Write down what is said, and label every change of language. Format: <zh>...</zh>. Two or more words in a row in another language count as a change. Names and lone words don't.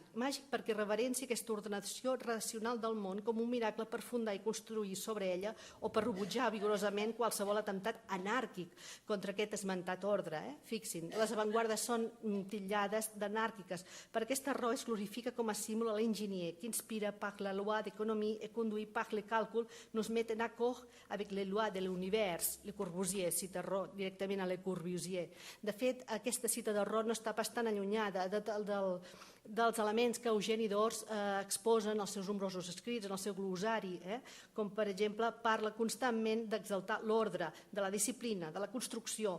<ca>Màgic perquè reverencia aquesta ordenació racional del món com un miracle per fundar i construir sobre ella o per rebutjar vigorosament qualsevol atemptat anàrquic contra aquest esmentat ordre. Fixin, les avantguardes són titllades d'anàrquiques. Per aquesta raó es glorifica com a símbol a l'enginyer,</ca> <fr>qui inspira par la loi d'économie et conduit par le càlcul, nos met en accord avec les lois de l'univers.</fr> <ca>Le Corbusier cita Roh directament a Le Corbusier. De fet, aquesta cita de Roh no està pas tan allunyada dels elements que Eugeni d'Ors exposa en els seus nombrosos escrits, en el seu glosari, com per exemple parla constantment d'exaltar l'ordre, de la disciplina, de la construcció.</ca>